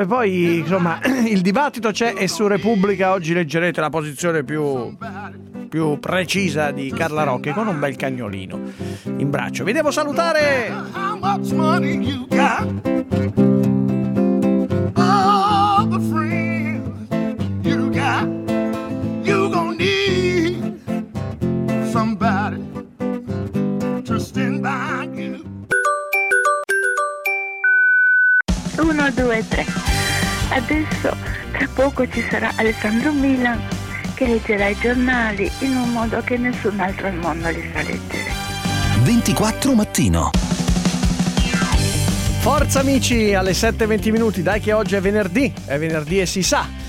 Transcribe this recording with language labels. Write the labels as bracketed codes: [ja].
[it] E poi, insomma, il dibattito c'è, e su Repubblica oggi leggerete la posizione più precisa di Carla Rocchi con un bel cagnolino in braccio. Vi devo salutare. [en] All the friends you got, you gonna need somebody to stand by you. 1, 2, 3. [it] Adesso, tra poco, ci sarà Alessandro Milan che leggerà i giornali in un modo che nessun altro al mondo li sa leggere. 24 mattino. Forza amici, alle 7:20 minuti, dai che oggi è venerdì e si sa.